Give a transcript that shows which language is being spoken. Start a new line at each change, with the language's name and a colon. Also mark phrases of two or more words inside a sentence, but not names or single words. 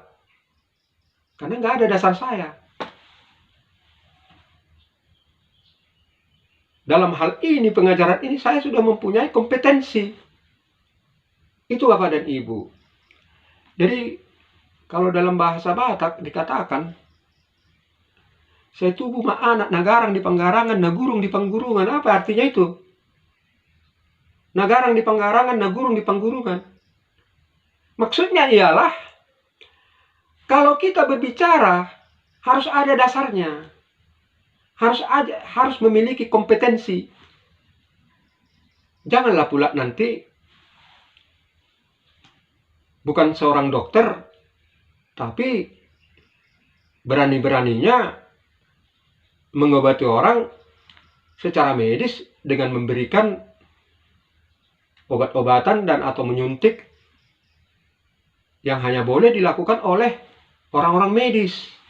Indonesian: Karena nggak ada dasar saya. Dalam hal ini, pengajaran ini saya sudah mempunyai kompetensi. Itu Bapak dan Ibu. Jadi, kalau dalam bahasa Batak dikatakan, saya
Batak Toba: tubuh ma anak nagarang di panggarangan, nagurung di panggurungan.
Indonesian: Apa artinya itu?
Batak Toba: Nagarang di panggarangan, nagurung di panggurungan.
Indonesian: Maksudnya ialah, kalau kita berbicara, harus ada dasarnya. Harus memiliki kompetensi. Janganlah pula nanti bukan seorang dokter, tapi berani-beraninya mengobati orang secara medis dengan memberikan obat-obatan dan atau menyuntik yang hanya boleh dilakukan oleh orang-orang medis.